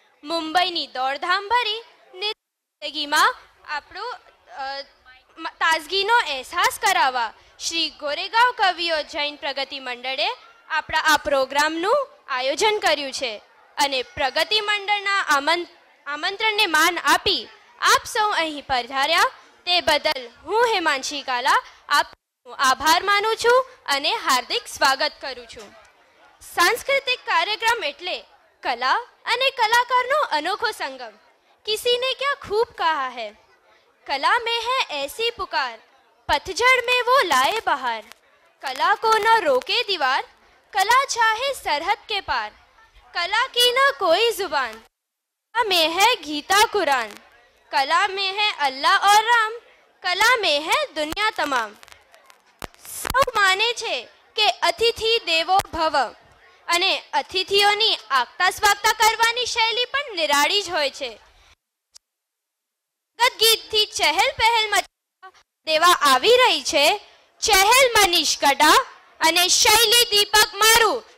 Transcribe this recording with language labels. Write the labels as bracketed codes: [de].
[gu] મુંબઈની દોડધામ ભરી જિંદગીમાં આપણું તાજગીનો અહેસાસ કરાવવા શ્રી ગોરેગાંવ કવિઓ જૈન પ્રગતિ મંડળે આપણા આ પ્રોગ્રામનું આયોજન કર્યું છે અને પ્રગતિ મંડળના આમંત્રણને માન આપી આપ સૌ અહીં પધાર્યા તે બદલ હું હેમાંશી ગાલા આપનો આભાર માનું છું અને હાર્દિક સ્વાગત કરું છું. सांस्कृतिक कार्यक्रम એટલે कला અને कलाकारનો अनोखो संगम. [hi] किसी ने क्या खूब कहा है, कला में है ऐसी पुकार, पतझड़ में वो लाए बहार. कला को न रोके दीवार, कला चाहे सरहद के पार. कला की न कोई जुबान, कला में है गीता कुरान. कला में है अल्लाह और राम, कला में है दुनिया तमाम. [gu] સૌ માને છે કે અતિથિ દેવો ભવ અને અતિથિઓની આગતા સ્વાગતા કરવાની શૈલી પણ નિરાળી જ હોય છે. ગીતથી ચહેલ પહેલ મચાવવા દેવા આવી રહી છે ચહેલ મનીષ ગઢા અને શૈલી દીપક મારું.